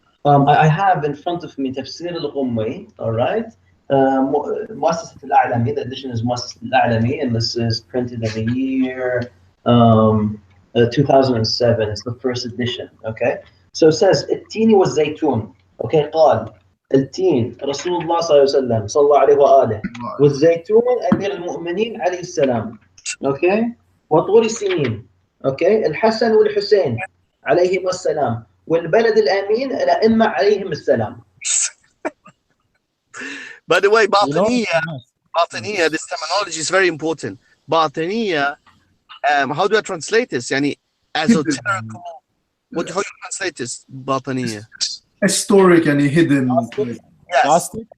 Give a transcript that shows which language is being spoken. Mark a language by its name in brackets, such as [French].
[English] I have in front of me تفسير الغمي, all right? مؤسسة الأعلمي, the edition is مؤسسة الأعلمي, and this is printed in the year 2007. It's the first edition, okay? So it says [Arabic] التين والزيتون, [English] okay? [Arabic] قال التين رسول الله صلى الله عليه وسلم صلى الله عليه وآله, والزيتون أمير المؤمنين عليه السلام, okay? وطور سنين, okay? الحسن والحسين عليهما السلام, والبلد الأمين الأئمة عليهم السلام. [English] By the way, باطنية, this terminology is very important. باطنية, how do I translate this? يعني esoterical. How do you translate this? باطنية. Historic and hidden. Yes.